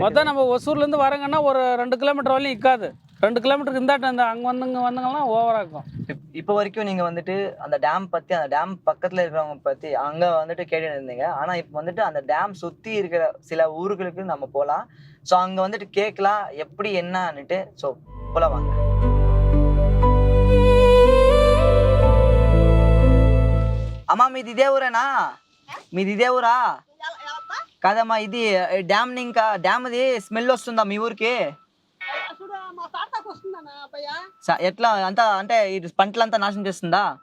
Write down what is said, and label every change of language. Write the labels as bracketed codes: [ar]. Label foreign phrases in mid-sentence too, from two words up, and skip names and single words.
[ta] மொத்தம் நம்ம ஒசூர்லேருந்து வரங்கன்னா ஒரு 2 கிலோமீட்டர் வரலையும் இருக்காது. 2 கிலோமீட்டருக்கு இருந்தாட்டு அந்த அங்கே வந்தங்கன்னா ஓவராக இருக்கும். இப்போ வரைக்கும் நீங்கள் வந்துட்டு அந்த டேம் பற்றி, அந்த டேம் பக்கத்தில் இருக்கிறவங்க பற்றி அங்கே வந்துட்டு கேட்டு இருந்தீங்க. ஆனால் இப்போ வந்துட்டு அந்த டேம் சுற்றி இருக்கிற சில ஊர்களுக்கு நம்ம போகலாம். ஸோ அங்கே வந்துட்டு கேட்கலாம் எப்படி என்னன்னுட்டு. ஸோ போல வாங்க. [te] అమ్మా మీది ఇదే ఊరేనా? మీది ఇదే ఊరా? కాదమ్మా, ఇది డ్యామ్ ఇంకా డ్యామ్ది స్మెల్ వస్తుందా మీ ఊరికి? ఎట్లా అంతా అంటే ఇటు పంటలంతా నాశనం చేస్తుందా?